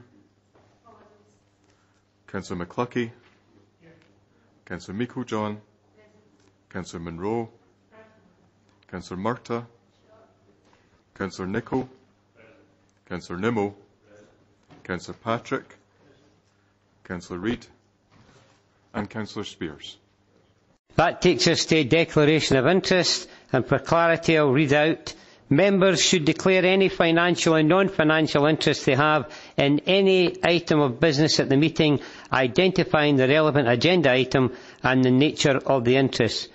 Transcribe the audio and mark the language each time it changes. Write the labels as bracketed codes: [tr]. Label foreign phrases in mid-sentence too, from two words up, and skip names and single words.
[en] Councillor McCluckie. Councillor Meiklejohn. Councillor Monroe. Councillor Murtagh. Councillor Nicholl. Councillor Nimmo. Councillor Patrick. Councillor Reid. And Councillor Spears. That takes us to a declaration of interest, and for clarity I'll read out. Members should declare any financial and non-financial interest they have in any item of business at the meeting, identifying the relevant agenda item and the nature of the interest.